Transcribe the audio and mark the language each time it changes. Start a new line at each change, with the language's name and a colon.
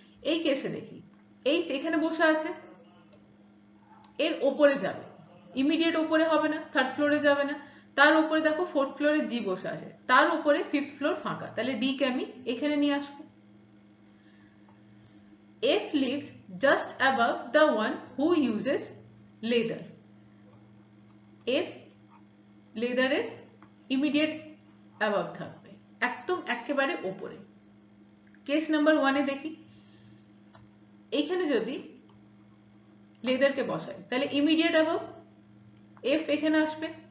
Bangla: এই কেসে দেখি এইচ এখানে বসে আছে, এর ওপরে যাবে, ইমিডিয়েট ওপরে হবে না, থার্ড ফ্লোরে যাবে না। তার উপরে দেখো 4th ফ্লোরে জি বসে আছে, তার উপরে 5th ফ্লোর ফাঁকা, তাহলে ডি কে আমি এখানে নিয়ে আসবো।
English: F lives just above the one who uses leather.
Bangla: F লেদারের ইমিডিয়েট অ্যাবভ থাকবে, একদম একেবারে ওপরে। কেস নাম্বার 1-এ দেখি এইখানে যদি লেদারকে বসাই তাহলে ইমিডিয়েট অ্যাবভ এফ এখানে আসবে।